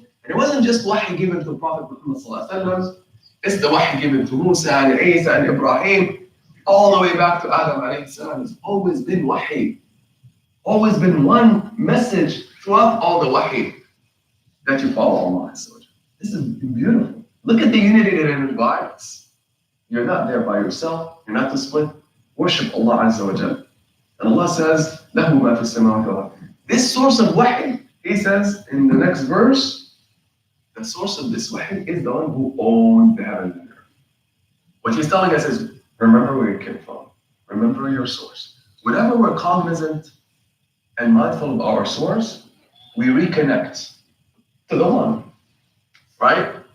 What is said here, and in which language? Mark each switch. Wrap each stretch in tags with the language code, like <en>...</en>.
<en>And it wasn't just wahy given to Prophet Muhammad sallallahu alaihi wasallam. It's the wahy given to Musa and Isa and Ibrahim, all the way back to Adam alayhi salam. It's always been wahy. Always been one message throughout all the wahy, that you follow Allah. This is beautiful. Look at the unity that it invites. You're not there by yourself. You're not to split. Worship Allah Azza wa Jal. And Allah says,</en> <ar>لَهُ مَا فِي السَّمَاوَاتِ وَالْأَرْضِ.</ar> <en>This source of wahy, He says in the next verse, the source of this wahy is the one who owns the heaven and earth. What He's telling us is, remember where you came from. Remember your source. Whenever we're cognizant and mindful of our source, we reconnect to the one, right?</en>